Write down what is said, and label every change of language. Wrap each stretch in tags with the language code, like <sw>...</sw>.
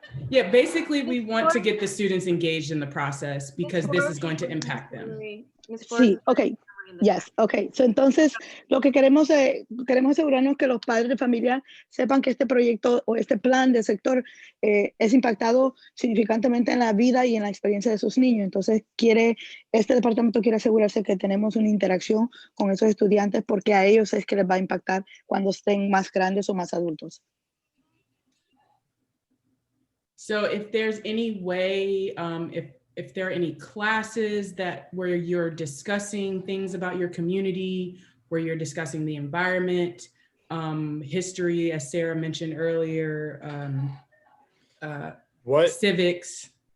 <en>Yeah, basically we want to get the students engaged in the process because this is going to impact them. Sí, ok. Yes, ok.</en> <es>So, entonces, lo que queremos, queremos asegurarnos que los padres de familia sepan que este proyecto o este plan de sector es impactado significantemente en la vida y en la experiencia de sus niños. Entonces, este departamento quiere asegurarse que tenemos una interacción con esos estudiantes porque a ellos es que les va a impactar cuando estén más grandes o más adultos.</es> <en>So if there's any way, if there are any classes where you're discussing things about your community, where you're discussing the environment, history, as Sarah mentioned earlier, civics.</en>